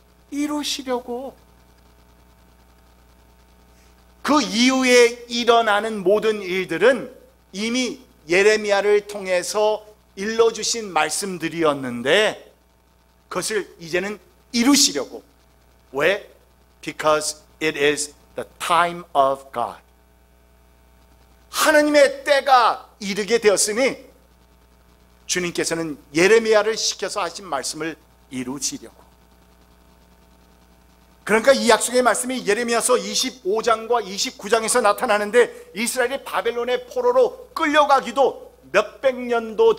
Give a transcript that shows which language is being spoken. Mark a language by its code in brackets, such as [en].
[ko] 이루시려고. 그 이후에 일어나는 모든 일들은 이미 예레미야를 통해서 일러주신 말씀들이었는데 그것을 이제는 이루시려고. 왜? [en] Because it is the time of God. [ko] 하나님의 때가 이르게 되었으니 주님께서는 예레미야를 시켜서 하신 말씀을 이루시려고. 그러니까 이 약속의 말씀이 예레미야서 25장과 29장에서 나타나는데, 이스라엘이 바벨론의 포로로 끌려가기도 몇백 년